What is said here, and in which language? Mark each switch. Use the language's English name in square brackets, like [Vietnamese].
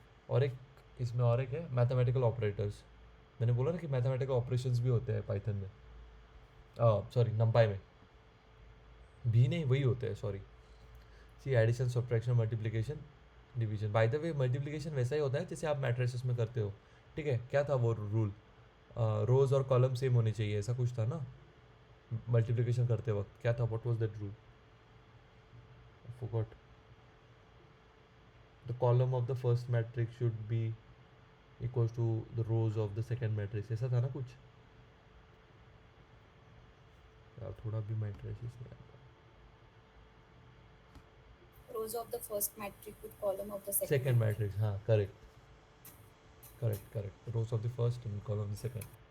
[Hindi] और एक इसमें और एक है मैथमेटिकल ऑपरेटर्स. मैंने बोला ना कि मैथमेटिकल ऑपरेशंस भी होते हैं पाइथन में, सॉरी नंपाई में भी नहीं वही होते हैं. Sorry, C addition subtraction multiplication division. By the way multiplication वैसा ही होता है जैसे आप मैट्रिसेस में करते हो. ठीक है, क्या था वो रूल, रोज और कॉलम सेम होने चाहिए ऐसा कुछ था ना मल्टीप्लिकेशन करते वक्त. क्या था, [English] What was that rule, I forgot. The column of the first matrix should be equals to the rows of the second matrix. [Hindi] ऐसा था ना कुछ यार, थोड़ा भी मैट्रिसेस नहीं आता. [English] Rows of the first matrix with column of the second matrix, हाँ correct correct correct. Rows of the first and column of the second.